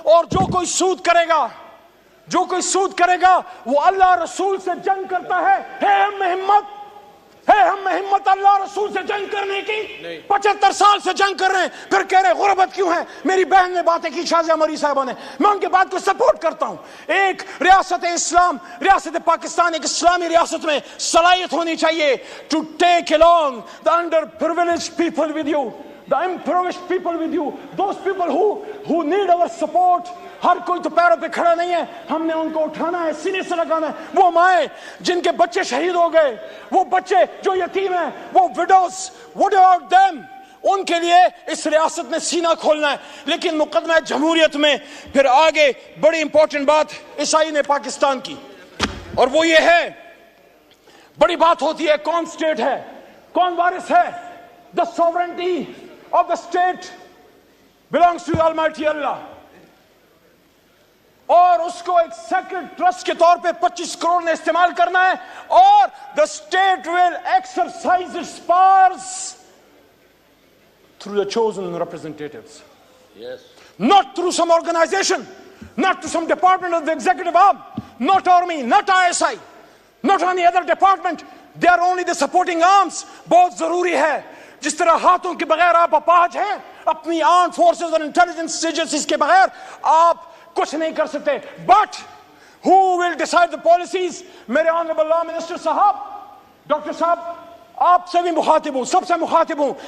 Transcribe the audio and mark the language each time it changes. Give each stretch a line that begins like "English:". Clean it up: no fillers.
Urdu: اور جو کوئی سود کرے گا، جو کوئی سود کرے گا وہ اللہ رسول سے جنگ کرتا ہے. ہم میں ہمت ہے، ہم میں ہمت اللہ رسول سے جنگ کرنے کی؟ 75 سال سے جنگ کر رہے ہیں، پھر کہہ رہے غربت کیوں ہے؟ میری بہن نے باتیں کی، شازیہ مری صاحبہ نے، میں ان کے بات کو سپورٹ کرتا ہوں. ایک ریاست اسلام، ریاست پاکستان ایک اسلامی ریاست میں صلاحیت ہونی چاہیے
English: to take along the underprivileged people with you, the impoverished people with you, those people who need our support.
Urdu: ہر کوئی تو پیروں پہ کھڑا نہیں ہے، ہم نے ان کو اٹھانا ہے، سینے سے لگانا ہے. وہ مائیں جن کے بچے شہید ہو گئے، وہ بچے جو یتیم ہیں، وہ وڈوز،
English: what about them؟
Urdu: ان کے لیے اس ریاست نے سینہ کھولنا ہے. لیکن مقدمہ جمہوریت میں پھر آگے بڑی امپورٹنٹ بات عیسائی نے پاکستان کی، اور وہ یہ ہے، بڑی بات ہوتی ہے کون سٹیٹ ہے، کون وارث ہے.
English: the sovereignty of the state belongs to Almighty Allah.
Urdu: اور اس کو ایک سیکرڈ ٹرسٹ کے طور پہ 25 کروڑ نے استعمال کرنا ہے, اور
English: the state will exercise its powers through the chosen representatives. Yes. Not through some organization, not through some department of the executive arm, not army, not ISI, not any other department. They are only the supporting arms.
Urdu: بہت ضروری ہے, جس طرح ہاتھوں کے بغیر آپ اپاہج ہیں, اپنی آرم فورسز اور انٹیلیجنس ایجنسیز کے بغیر آپ کچھ نہیں کر سکتے.
English: But who will decide the policies?
Urdu: میرے آنریبل لا منسٹر صاحب, ڈاکٹر صاحب, آپ سے بھی مخاطب ہوں, سب سے مخاطب ہوں.